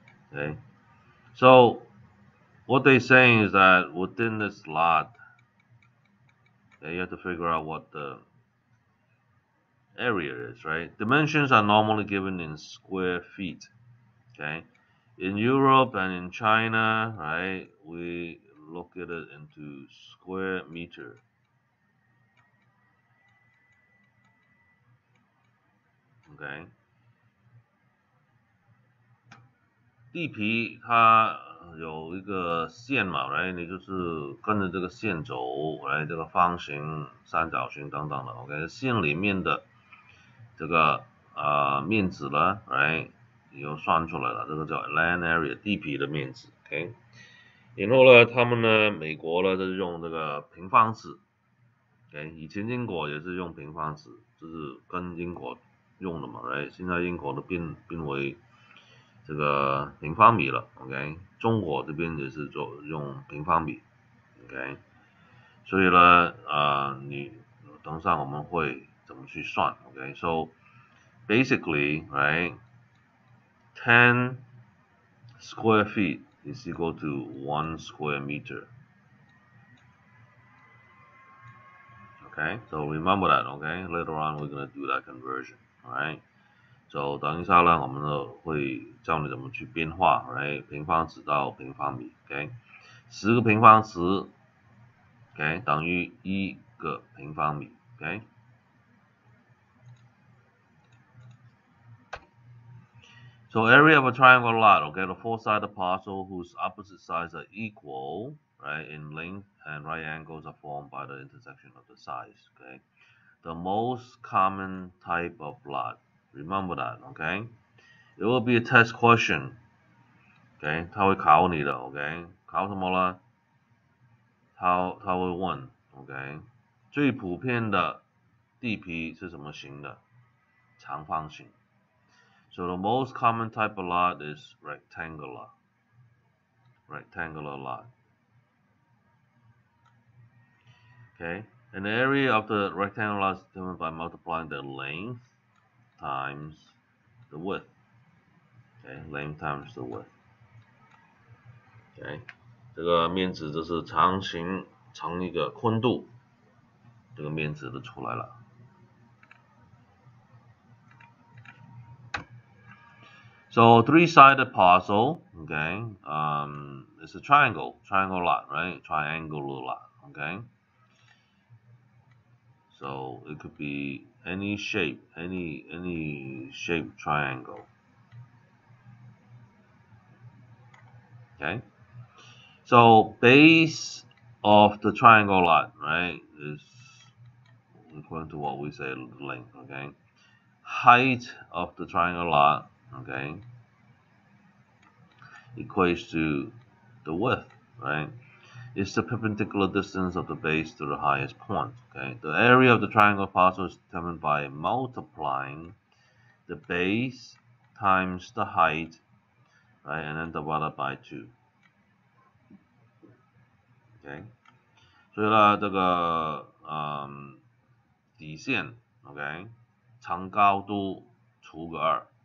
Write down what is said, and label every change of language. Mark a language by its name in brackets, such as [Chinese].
[English] Okay, so what they're saying is that within this lot, okay, you have to figure out what the area is, right? Dimensions are normally given in square feet. Okay, in Europe and in China, right, we look at it into square meter. [Chinese] Okay， 地皮它有一个线嘛，来，你就是跟着这个线走，来这个方形、三角形等等的 ，OK， 线里面的这个面积呢，来，你又算出来了，这个叫 land area 地皮的面积 ，OK。然后呢，他们呢，美国呢就是用这个平方尺 ，OK， 以前英国也是用平方尺，就是跟英国用的嘛，来，现在英国的变为这个平方米了 ，OK， 中国这边也是用平方米 ，OK， 所以呢，你等上我们会怎么去算 ，OK， so basically, right, 10 square feet is equal to 1 square meter. [English] Okay, so remember that, okay? Later on we're gonna do that conversion, alright? [Chinese] So 等一下呢，我们会教你怎么去变化，来平方尺到平方米 ，OK？ 10个平方尺 ，OK， 等于1个平方米 ，OK？ [English] So So area of a triangle lot, okay, the four-sided parcel whose opposite sides are equal, right, in length and right angles are formed by the intersection of the sides, okay. The most common type of lot. Remember that, okay? It will be a test question, okay? [Chinese] 它会考你的 ，OK？ 考什么呢？它会问 ，OK？最普遍的地皮是什么形的？长方形。 [English] So the most common type of lot is rectangular lot. Okay, and the area of the rectangular lot is determined by multiplying the length times the width. Okay, length times the width. [Chinese] Okay, 这个面值就是长形乘一个宽度，这个面值就出来了。 [English] So three-sided parcel, okay, it's a triangle lot, right? Triangular lot, okay. So it could be any shape, any shaped triangle. Okay. So base of the triangle lot, right, is according to what we say length, okay. Height of the triangle lot, okay, equates to the width, right? It's the perpendicular distance of the base to the highest point, okay. The area of the triangle parcel is determined by multiplying the base times the height, right, and then divided by 2. [Chinese] Okay， 所以呢，这个底线 ，OK， 长高度除个2。